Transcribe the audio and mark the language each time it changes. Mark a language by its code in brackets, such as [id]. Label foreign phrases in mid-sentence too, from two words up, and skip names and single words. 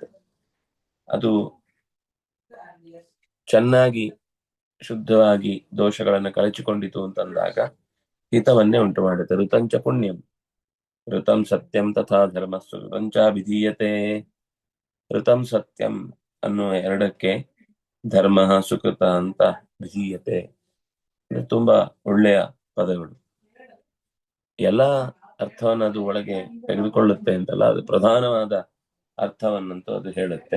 [kn] ಅದು ಚೆನ್ನಾಗಿ ಶುದ್ಧವಾಗಿ ದೋಷಗಳನ್ನು ಕಳಚಿಕೊಂಡಿತು ಅಂತಂದಾಗ ಹಿತವನ್ನೇ ಉಂಟು ಮಾಡುತ್ತೆ. [sa] ಋತಂಚ ಪುಣ್ಯಂ ಋತಂ ಸತ್ಯಂ ತಥಾ ಧರ್ಮಸ್ಸು ಋತಂಚಾಭಿಧೀಯತೆ. ಋತಂ ಸತ್ಯಂ [kn] ಅನ್ನುವ ಎರಡಕ್ಕೆ ಧರ್ಮ ಸುಕೃತ ಅಂತ ವಿಧೀಯತೆ. ತುಂಬಾ ಒಳ್ಳೆಯ ಪದಗಳು. ಎಲ್ಲ ಅರ್ಥವನ್ನು ಅದು ಒಳಗೆ ತೆಗೆದುಕೊಳ್ಳುತ್ತೆ ಅಂತಲ್ಲ, ಅದು ಪ್ರಧಾನವಾದ ಅರ್ಥವನ್ನಂತೂ ಅದು ಹೇಳುತ್ತೆ.